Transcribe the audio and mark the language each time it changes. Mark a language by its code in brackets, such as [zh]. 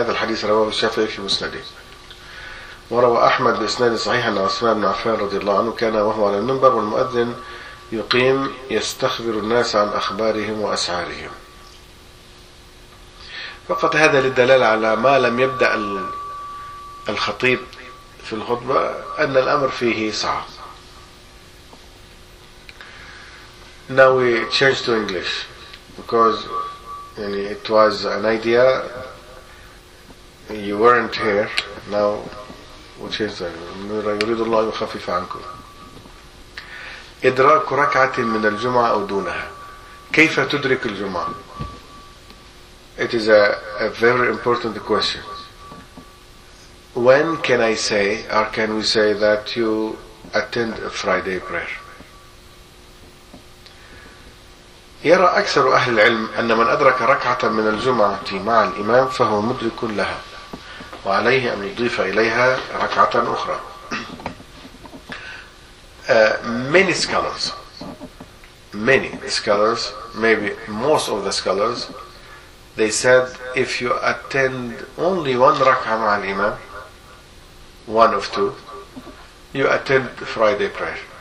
[ar] هذا الحديث رواه الشافعي في مسنده، وروى أحمد بإسناد صحيح أن عثمان بن عفان رضي الله عنه كان وهو على المنبر والمؤذن يقيم يستخبر الناس عن أخبارهم وأسعارهم. فقط هذا للدلالة على ما لم يبدأ الخطيب في الخطبة أن الأمر فيه صعب. [en] Now we change to English because يعني it was an idea you weren't here now. [ar] يريد الله يخفف عنكم. إدراك ركعة من الجمعة أو دونها، كيف تدرك الجمعة؟ [en] It is a very important question. When can I say or can we say that you attend a Friday prayer؟ [ar] يرى أكثر أهل العلم أن من أدرك ركعة من الجمعة مع الإمام فهو مدرك لها، وعليه أن يضيف إليها ركعة أخرى. [en] Many scholars, many scholars, maybe most of the scholars, they said if you attend only one [ar] ركعة مع الإمام, [en] one of two, you attend Friday prayer.